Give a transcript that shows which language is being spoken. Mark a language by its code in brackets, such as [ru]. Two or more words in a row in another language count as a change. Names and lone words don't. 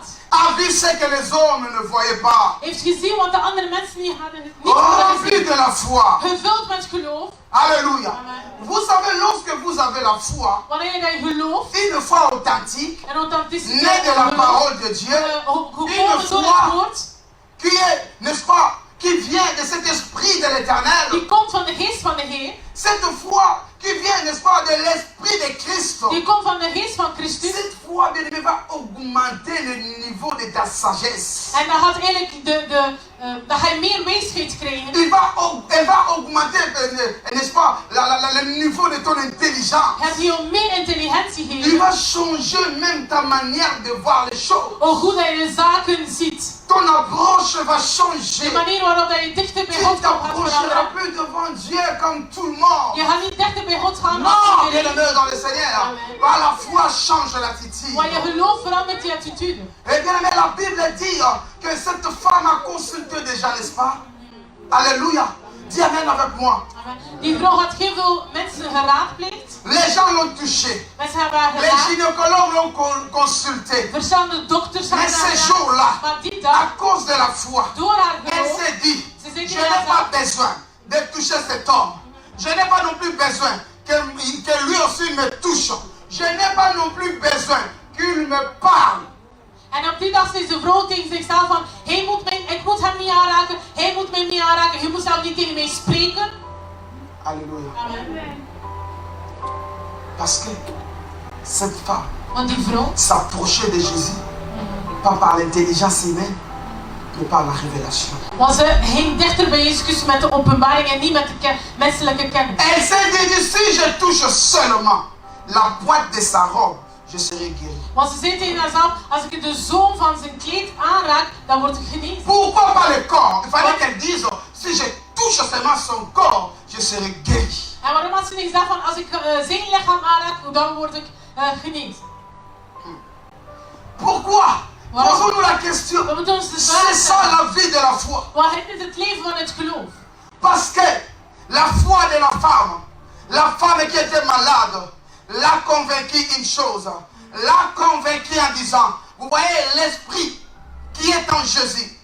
[fr] a vu ce que les hommes ne voyaient pas. [nl] heeft gezien wat de andere mensen niet hadden [fr] Rempli [nl] gezien. [fr] de la foi. [nl] Gevuld met geloof. [fr] Alléluia. Amen. Vous savez, lorsque vous avez la foi, [nl] Wanneer je gelooft [fr] une foi authentique, [nl] en authenticiteit [fr] née de la parole de Dieu, [nl] gekomen door het woord, [fr] qui est, n'est-ce pas, qui vient de cet esprit de de l'Éternel. [nl] Die komt van de geest van de Heer. [fr] Cette foi qui vient, n'est-ce pas, de l'Esprit de Christ. [nl] Die komt van de geest van Christus. [fr] Cette foi, bien aimé, va augmenter le niveau de ta sagesse. [nl] En dat gaat eigenlijk dat hij meer wijsheid krijgt. [fr] Elle va augmenter, n'est-ce pas, le niveau de ton intelligence. [nl] Het je meer intelligentie [fr] Il [nl] geven. [fr] va changer même ta manière de voir les choses. [nl] Hoe dat je de zaken ziet. [fr] Ton approche va [nl] De [fr] changer. [nl] manier waarop dat je dichter bij [fr] Tu [nl] God gaat [fr] t'approcheras [nl] veranderen. [fr] plus devant Dieu comme tout le monde. [nl] Je gaat niet dichter bij God gaan [fr] Non, [nl] als [fr] bien [nl] iedereen. [fr] aimé dans le Seigneur. Par la foi change l'attitude. [nl] Maar je geloof verandert je attitude. [fr] Et bien aimé, la Bible dit que cette femme a consulté déjà, n'est-ce pas? Alléluia. Dis amen avec moi. [nl] Die vrouw had heel veel mensen geraadpleegd. [fr] Les gens l'ont touché. [nl] Mensen hebben haar [fr] Les [nl] geraad. [fr] gynécologues l'ont consulté. [nl] Verschillende dokters hebben [fr] Mais [nl] haar [fr] ce [nl] geraad. [fr] jour-là, [nl] Maar die [fr] à [nl] dag, [fr] cause de la foi, [nl] door haar [fr] elle [nl] geloof, [fr] s'est dit, [nl] ze [fr] je [nl] zei [fr] n'ai [nl] tegen [fr] pas [nl] haarzelf, [fr] besoin de toucher cet homme. Je n'ai pas non plus besoin que lui aussi me touche. Je n'ai pas non plus besoin qu'il me parle. [nl] En op die dag zei de vrouw tegen zichzelf van, ik moet hem niet aanraken, hij moet mij niet aanraken, hij moet zelf niet tegen mij spreken. [fr] Alléluia. Amen. Parce que cette femme [nl] Want die vrouw [fr] s'approchait de Jésus, pas par l'intelligence humaine, mais par la révélation. [nl] want ze ging dichter bij Jezus met de openbaring en niet met de menselijke kennis. [fr] Elle s'est dit, si je touche seulement la pointe de sa robe, je serai guéri. [nl] Want ze zei tegen haarzelf, als ik de zoom van zijn kleed aanraak, dan word ik genezen. [fr] Pourquoi pas le corps? Il fallait qu'elle dise, si je touche seulement son corps, je serai guéri. [nl] En waarom had ze niet gezegd van, als ik zijn lichaam aanraak, dan word ik genezen? [fr] Pourquoi? Voilà. Posons-nous la question. [nl] We moeten ons de [fr] C'est [nl] vraag [fr] ça [nl] stellen. [fr] la vie de la foi. [nl] Want het is het leven van het geloof. [fr] Parce que la foi de la femme qui était malade, l'a convaincue une chose. L'a convaincue en disant, vous voyez l'esprit qui est en Jésus.